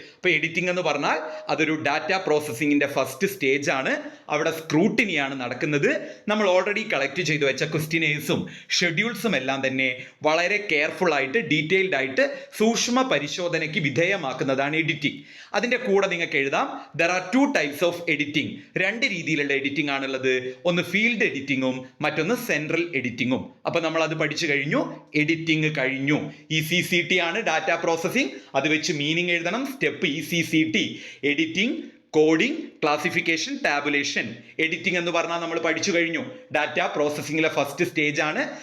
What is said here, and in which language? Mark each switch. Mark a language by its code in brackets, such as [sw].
[ml] അപ്പോൾ എഡിറ്റിംഗ് എന്ന് പറഞ്ഞാൽ അതൊരു ഡാറ്റ പ്രോസസ്സിങ്ങിന്റെ ഫസ്റ്റ് സ്റ്റേജ് ആണ്. അവിടെ സ്ക്രൂട്ടിനിയാണ് നടക്കുന്നത്. നമ്മൾ ഓൾറെഡി കളക്ട് ചെയ്ത് വെച്ച ക്വസ്റ്റ്യനേഴ്സും ഷെഡ്യൂൾസും എല്ലാം തന്നെ വളരെ കെയർഫുൾ ആയിട്ട് ഡീറ്റെയിൽഡ് ആയിട്ട് സൂക്ഷ്മ പരിശോധനയ്ക്ക് വിധേയമാക്കുന്നതാണ് എഡിറ്റിംഗ്. അതിന്റെ കൂടെ നിങ്ങൾക്ക് എഴുതാം [en] there are 2 types of editing. [ml] 2 രീതിയിലുള്ള എഡിറ്റിംഗ് ആണുള്ളത്. ഒന്ന് ഫീൽഡ് എഡിറ്റിംഗും മറ്റൊന്ന് സെൻട്രൽ എഡിറ്റിംഗും. അപ്പൊ നമ്മൾ അത് പഠിച്ചു കഴിഞ്ഞു. എഡിറ്റിംഗ് കഴിഞ്ഞു. ECCT ആണ് ഡാറ്റ പ്രോസസ്സിംഗ്. അത് വെച്ച് മീനിങ് എഴുതണം. Step ECCT, editing, coding, classification, tabulation. Editing എന്ന് പറഞ്ഞാൽ നമ്മൾ പഠിച്ചു കഴിഞ്ഞു. ഡാറ്റ പ്രോസസ്സിംഗിലെ ഫസ്റ്റ് സ്റ്റേജ് ആണ്.